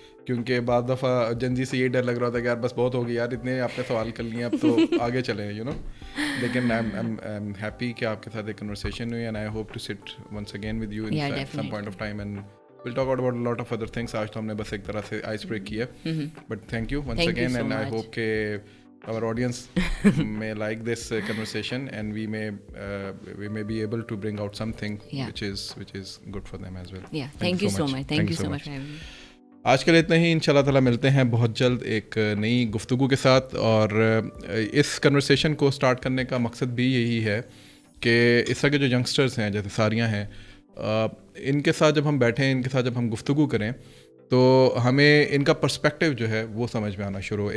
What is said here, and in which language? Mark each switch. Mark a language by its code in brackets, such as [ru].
[ur] کیونکہ بعض دفعہ جنزی سے یہ ڈر لگ رہا تھا کہ یار بس بہت ہوگی یار, اتنے آپ نے سوال کر لیے, اب تو آگے چلیں یو نو. [en] لیکن I am happy [ur] کہ آپ کے ساتھ ایک کنورسیشن ہوئی, [en] And I hope to sit once again with you in some point of time, and we'll talk about a lot of other things. [ur] آج تو ہم نے بس ایک طرح سے آئس بریک کی ہے, [en] but thank you once again, and I hope کہ our audience may like this conversation, and we may be able to bring out something which is good for them as well. Yeah, thank you so much. Thank you so much for having me. [ur] آج کے لیے اتنا ہی. انشاءاللہ تعالیٰ ملتے ہیں بہت جلد ایک نئی گفتگو کے ساتھ. اور اس کنورسیشن کو سٹارٹ کرنے کا مقصد بھی یہی ہے کہ اس طرح کے جو ینگسٹرز ہیں جیسے ساریاں ہیں, ان کے ساتھ جب ہم بیٹھیں, ان کے ساتھ جب ہم گفتگو کریں, تو ہمیں ان کا پرسپیکٹیو جو ہے وہ سمجھ میں آنا شروع ہو.